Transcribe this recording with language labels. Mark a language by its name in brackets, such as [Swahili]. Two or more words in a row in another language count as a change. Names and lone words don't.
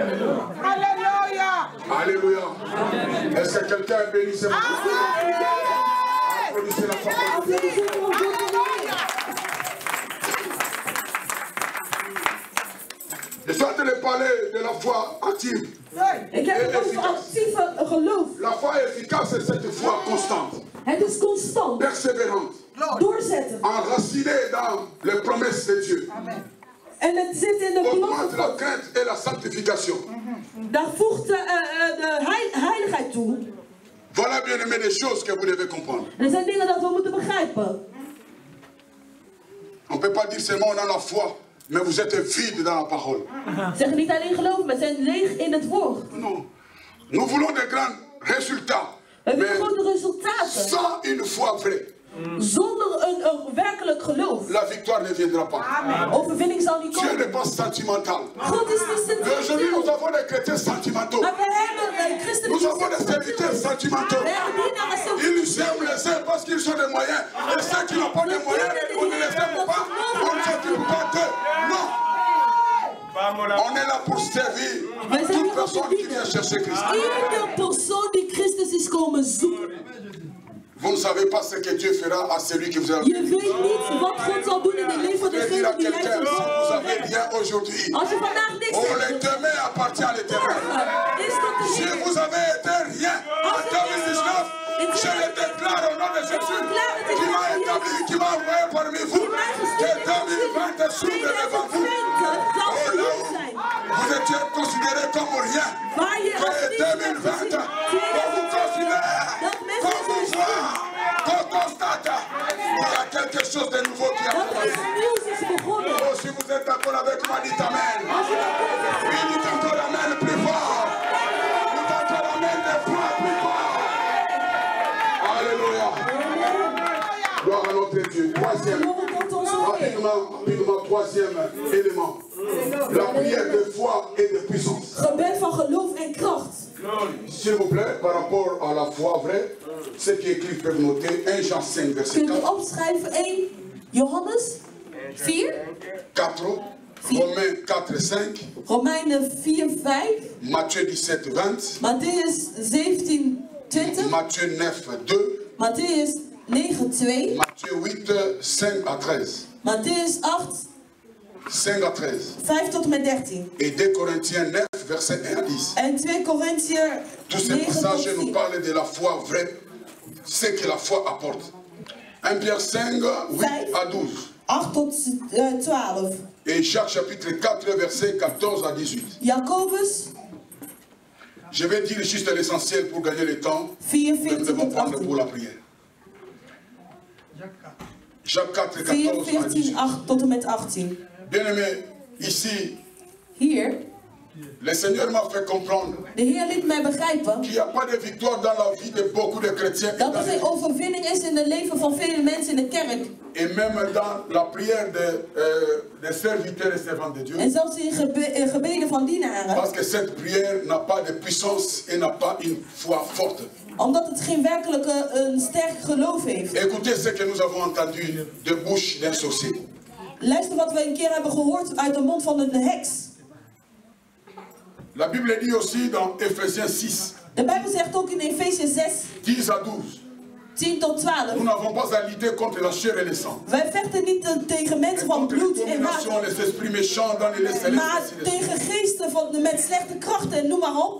[French] Alléluia. Alléluia. Est-ce que quelqu'un est béni ce matin? Applaudissez la parole de Dieu. Je suis en train de parler de la foi active. [Dutch] Ik heb het over actieve geloof. [French] La foi efficace, c'est cette foi constante. [Dutch] Het is constant. [French] Persévérante. [Dutch] Doorzetten. [French] Enracinée dans les promesses de Dieu. [Dutch] Amen. En het zit in de [French] augmente la [Dutch] belofte. [French] crainte et la sanctification. [Dutch] Daar voegt de heiligheid toe. [French] Voilà bien aimé des choses que vous devez comprendre. [Dutch] Er zijn dingen dat we moeten begrijpen. [French] On ne peut pas dire seulement on a la foi, mais vous êtes vide dans la parole. [Dutch] Zeggen niet alleen geloven, maar zijn leeg in het woord. [French] Non. Nous voulons de grands résultats. [Dutch] We willen grote resultaten. [French] Sans une foi vraie, [Dutch] Zonder een werkelijk geloof. [French] la victoire ne viendra pas. [Dutch] Overwinning zal niet [French] Dieu [Dutch] komen. [French] n'est pas sentimental. [Dutch] God is niet [French] Aujourd'hui, nous [Dutch] sentimenteel. [French] avons des chrétiens sentimentaux. [Dutch] Maar we hebben christenen [French] Nous [Dutch] die [French] avons des serviteurs sentimentaux. [Dutch] We hebben dienaren [French] Ils aiment les uns parce qu'ils ont des moyens. Et ceux qui n'ont pas de moyens, on ne les aime pas. On ne s'occupe pas d'eux. Non. On est là pour servir toute personne qui vient chercher Christ. [Dutch] Iedere persoon die Christus is komen zoeken. [French] Vous ne savez pas ce que Dieu fera à celui qui vous a [Dutch] Je weet niet wat God zal doen in het leven van [French] Je vais dire à [Dutch] degene die [French] quelqu'un, [Dutch] hij [French] si [Dutch] zal [French] vous avez rien aujourd'hui, [Dutch] Als je vandaag niks [French] oh, le [Dutch] hebt, [French] demain appartient à l'éternel. [Dutch] is tot de [French] Si [Dutch] Heer. [French] vous avez été rien en 2019, je le déclare au nom de Jésus, qui m'a établi, qui m'a envoyé parmi vous, que 2020 s'ouvre devant vous. Oh là où vous étiez considéré comme rien, [Dutch] Waar je als [French] que [Dutch] niet [French] 2020, qu'on vous considère, qu'on vous voit, qu'on constate, il y a quelque chose de nouveau qui a [Dutch] dat er [French] commencé. [Dutch] iets nieuws is begonnen. [French] Oh, si vous êtes d'accord avec moi, dites Amen. [Dutch] Als je dat kunt zeggen, [French] Oui, dites encore Amen plus fort. Dites encore Amen des fois plus fort. Alléluia. Gloire à notre Dieu. Troisième. [Dutch] glorie tot onze Heer. [French] Rapidement, troisième élément. La prière de foi et de puissance. [Dutch] Gebed van geloof en kracht. [French] S'il vous plaît, par rapport à la foi vraie, ceux qui écrivent peuvent noter 1 Jean 5, verset [Dutch] Kunt u [French] 4. [Dutch] opschrijven 1 Johannes 4, [French] 4, Romains 4, 5, [Dutch] Romeinen 4, 5, [French] Matthieu 17, 20, [Dutch] Matthäus 17, 20, [French] Matthieu 9, 2, [Dutch] Matthäus 9, 2, [French] Matthieu 8, 5 à 13. [Dutch] Matthäus 8, [French] 5 à 13. [Dutch] 5 tot en met 13. [French] Et 2 Corinthiens 9, verset 1 à 10. [Dutch] En 2 Korinthiër [French] Tous ces [Dutch] 9 tot [French] passages nous [Dutch] 10. [French] parlent de la foi vraie, ce que la foi apporte. 1 Pierre 5, 8 à 12. [Dutch] 8 tot 12. [French] Et Jacques chapitre 4, verset 14 à 18. [Dutch] Jacobus [French] Je vais dire juste l'essentiel pour gagner le temps. [Dutch] 4, [French] Nous [Dutch] 14 [French] devons [Dutch] tot [French] prendre [Dutch] 18. [French] pour la prière. Jacques 4, 4, 14 à [Dutch] 14, 18. 8 tot en met 18. [French] Bien aimé, ici, [Dutch] Hier [French] Le Seigneur m'a fait comprendre [Dutch] De Heer liet mij begrijpen [French] qu'il n'y a pas de victoire dans la vie de beaucoup de chrétiens. [Dutch] dat er geen overwinning is in het leven van vele mensen in de kerk. [French] Et même dans la prière des serviteurs et servantes de Dieu. [Dutch] En zelfs in gebeden van dienaren. [French] Parce que cette prière n'a pas de puissance et n'a pas une foi forte. [Dutch] Omdat het geen werkelijke een sterk geloof heeft. [French] Écoutez ce que nous avons entendu de bouche d'un sorcier. [Dutch] Luister wat we een keer hebben gehoord uit de mond van een heks. [French] La Bible dit aussi dans Ephésiens 6. [Dutch] De Bijbel zegt ook in Efesiërs 6, [French] 10 à 12. [Dutch] 10 tot 12. [French] Nous n'avons pas à lutter contre la chair et le sang. [Dutch] Wij vechten niet tegen mensen van [French] Contre les [Dutch] bloed en [French] dominations, [Dutch] water. [French] les esprits méchants dans les célestes. [Dutch] Maar tegen geesten met slechte krachten, noem maar op.